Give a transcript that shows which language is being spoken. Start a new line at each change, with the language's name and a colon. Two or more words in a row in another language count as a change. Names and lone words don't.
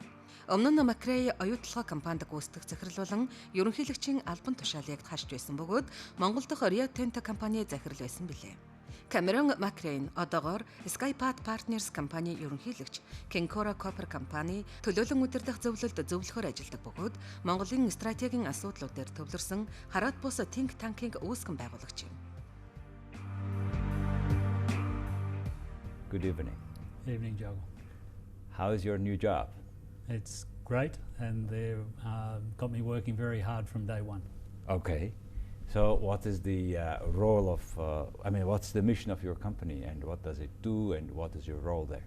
Mongolian: Өмнө McRae Оюу Толгой компанид гүйцэтгэх захирал болон ерөнхийлөгчийн албан тушаалыг хашж байсан бөгөөд Монгол дахь Рио Тинто компани захирал байсан билээ. Камерон МакРэй одоогоор СкайПаать Партнерсийн компанийн ерөнхийлөгч, Кинкора Коппер компани төлөөлөн удирдах зөвлөлд зөвлөхөөр ажилладаг бөгөөд Монголын стратегийн асуудлууд дээр төвлөрсөн хараат бус
English: think tank
Mongolian: үүсгэн байгуулагч юм.
English: Good evening. Evening, Joe. How is your new job? It's great, and they've got me working very hard from day one. Okay. So what is the role of, what's the mission of your company and what does it do and what is your role there?